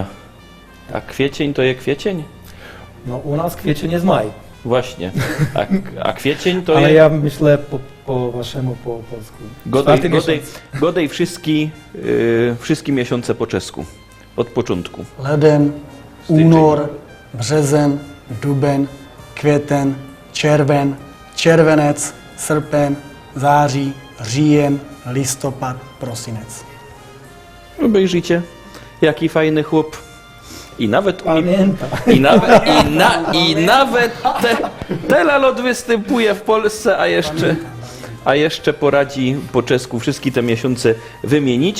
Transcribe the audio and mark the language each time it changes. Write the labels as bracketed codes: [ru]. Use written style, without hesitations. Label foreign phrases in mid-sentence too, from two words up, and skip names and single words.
[pl] A kwiecień to jest kwiecień? No u nas kwiecień jest maj, Właśnie. A kwiecień to ale jest... ja myślę po waszemu, po polsku. Czwarty miesiąc. Godej wszystkie miesiące po czesku. Od początku. [cs] Leden, únor, březen, duben, květen, červen, červenec, srpen, září, říjen, listopad, prosinec. [pl] Obejrzyjcie, jaki fajny chłop. I nawet Pamięta. I nawet Telalot występuje w Polsce, a jeszcze poradzi po czesku wszystkie te miesiące wymienić.